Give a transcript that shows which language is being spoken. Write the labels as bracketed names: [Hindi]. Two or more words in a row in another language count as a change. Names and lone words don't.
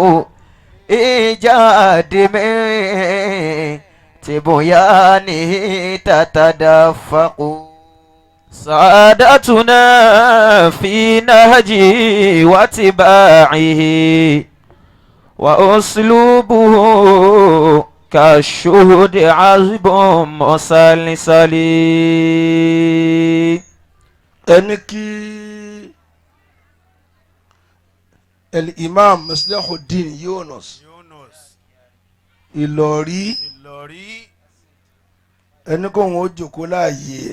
[Arabic] إيجاد من تبيانه تتدفق سعادتنا في نهجه واتباعه وأسلوبه كالشهد عذب مسلسل. [Yoruba] ẹni kí Imam Muslihuddin Yunus Ìlọrí ẹni kò wọ́n jókòó láàyè ẹ̀.